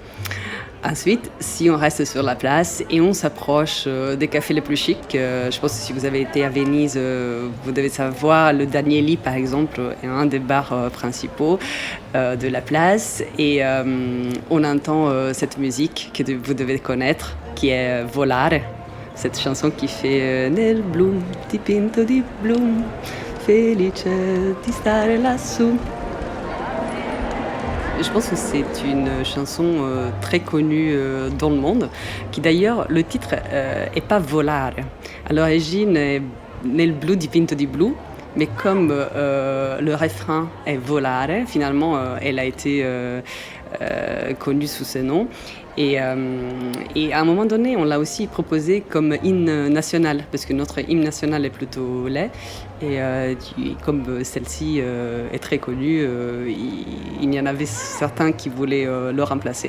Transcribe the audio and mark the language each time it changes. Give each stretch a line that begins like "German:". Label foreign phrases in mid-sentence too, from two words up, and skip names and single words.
French: Ensuite, si on reste sur la place et on s'approche des cafés les plus chics, je pense que si vous avez été à Venise, vous devez savoir, le Danieli par exemple est un des bars principaux de la place et on entend cette musique que vous devez connaître qui est Volare. Cette chanson qui fait
Italian: Nel blu dipinto di blu, felice di stare lassù.
French: Je pense que c'est une chanson très connue dans le monde, qui d'ailleurs, le titre est pas Volare. À l'origine, est Nel blu dipinto di blu, mais comme le refrain est Volare, finalement, elle a été connue sous ce nom. Et à un moment donné, on l'a aussi proposé comme hymne national, parce que notre hymne national est plutôt laid. Et comme celle-ci est très connue, il y en avait certains qui voulaient le remplacer.